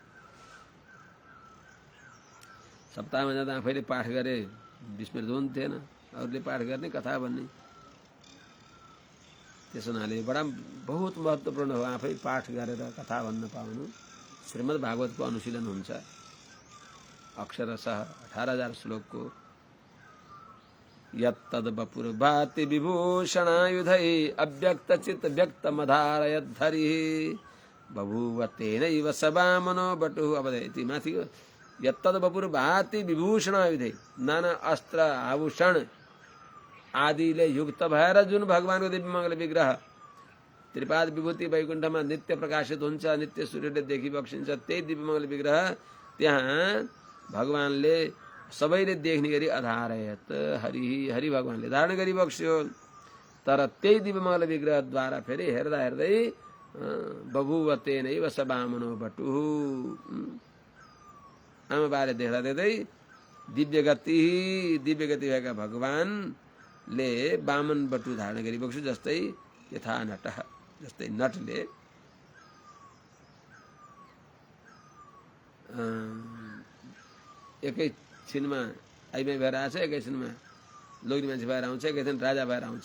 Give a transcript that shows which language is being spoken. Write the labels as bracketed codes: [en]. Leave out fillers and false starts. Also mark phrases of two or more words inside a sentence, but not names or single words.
[ne] सप्ताहमा जाँदा आफैले पाठ गरे विस्मृत हुन्थेन, अरूले पाठ गर्ने कथा भन्ने। त्यस हुनाले बहुत महत्त्वपूर्ण हो आफै पाठ गरेर कथा भन्न पाउनु। श्रीमद् भागवतको अनुशीलन हुन्छ। अक्षरशः 18,000 श्लोकको [sa] यत्तद् वपुर्भाति विभूषणायुधै अव्यक्तचित् व्यक्तमधारयद्धरिः बभूव तेनैव स वामनो बटुः। [ne] अब यति माथि [sa] यत्तद् वपुर्भाति विभूषणायुधै [ne] नाना अस्त्र आभूषण आदिले युक्त भएर जुन भगवानको दिव्यमङ्गल विग्रह त्रिपाद विभूति वैकुण्ठमा नित्य प्रकाशित हुन्छ, नित्य सूर्यले देखिबक्सिन्छ, त्यही दिव्यमङ्गल विग्रह त्यहाँ भगवानले सबैले देख्ने गरी [sa] अधारयत हरि [ne] भगवानले धारण गरिबक्स्यो। तर त्यही दिव्यमङ्गल विग्रहद्वारा फेरि हेर्दा हेर्दै [sa] बभुव तेनैव स वामनो बटुः। [ne] आमाबाले देख्दा देख्दै दिव्य गति भएका भगवानले वामन बटु धारण गरिबक्स्यो। जस्तै [sa] यथा नटः, [ne] जस्तै नटले एकैछिनमा आइमाई भएर आउँछ, एकैछिनमा लोग्ने मान्छे भएर आउँछ, एकैछिन राजा भएर आउँछ।